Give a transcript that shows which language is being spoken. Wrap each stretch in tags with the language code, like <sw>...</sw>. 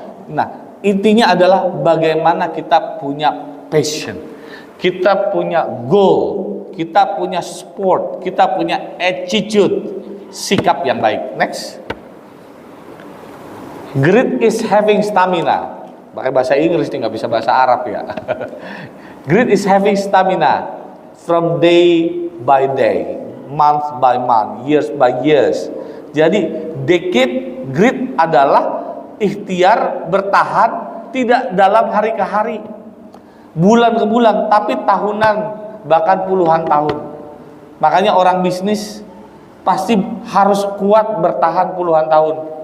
<id>Nah, intinya adalah bagaimana kita punya passion, kita punya goal, kita punya sport, kita punya attitude, sikap yang baik. Next. Grit is having stamina. Pakai bahasa Inggris nih, nggak bisa bahasa Arab ya.</id> <en>Grit is having stamina from day by day, month by month, years by years.</en> <id>Jadi decade grit adalah ikhtiar bertahan, tidak dalam hari ke hari, bulan ke bulan, tapi tahunan, bahkan puluhan tahun. Makanya orang bisnis pasti harus kuat bertahan puluhan tahun.</id>